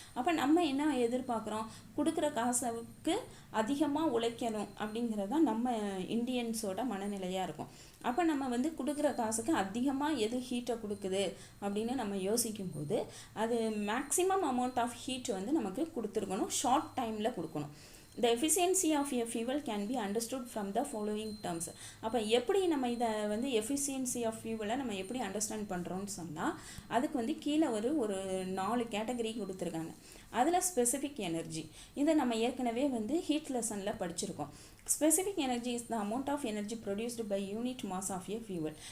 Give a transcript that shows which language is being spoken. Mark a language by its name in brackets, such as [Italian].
[Tamil] அப்போ நம்ம என்ன எதிர்பார்க்குறோம், கொடுக்குற காசுக்கு அதிகமாக உழைக்கணும் அப்படிங்கிறது தான் நம்ம இந்தியன்ஸோட மனநிலையாக இருக்கும். அப்போ நம்ம வந்து கொடுக்குற காசுக்கு அதிகமாக எது ஹீட்டை கொடுக்குது அப்படின்னு நம்ம யோசிக்கும்போது அது [English] maximum amount of heat [Tamil] வந்து நமக்கு கொடுத்துருக்கணும், ஷார்ட் டைமில் கொடுக்கணும். [English] The efficiency of a fuel can be understood from the following terms. [Tamil] அப்போ எப்படி நம்ம இதை வந்து efficiency of fuel நம்ம எப்படி அண்டர்ஸ்டாண்ட் பண்ணுறோன்னு சொன்னால் அதுக்கு வந்து கீழே ஒரு 4 கேட்டகரி கொடுத்துருக்காங்க. அதில் ஸ்பெசிஃபிக் எனர்ஜி, இதை நம்ம ஏற்கனவே வந்து ஹீட் லெசனில் படிச்சிருக்கோம். [English] Specific energy is the amount of energy produced by unit mass of a fuel.